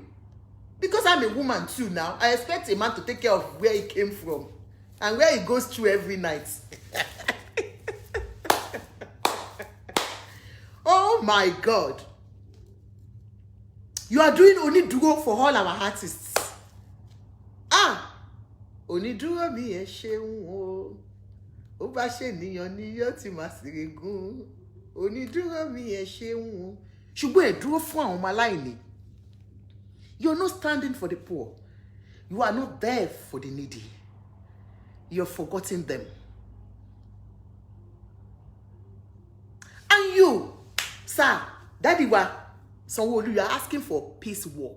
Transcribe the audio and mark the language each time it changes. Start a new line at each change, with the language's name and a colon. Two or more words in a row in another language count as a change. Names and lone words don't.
English: Because I'm a woman too now, I expect a man to take care of where he came from and where he goes through every night. Oh my God. You are doing Oniduro for all our artists.
Yoruba: Ah! Oniduro mi e ṣeun o. Ó bá ṣe níyan ni yó ti máa ṣìrègùn. Oniduro mi e ṣeun o. Ṣùgbọ́n ẹ dúró fún àwọn ọmọ aláìní.
English: You're not standing for the poor. You are not there for the needy. You're forgetting them. And you, sir,
Yoruba: Daddy wa,
English: Sanwo-Olu, you are asking for peace walk.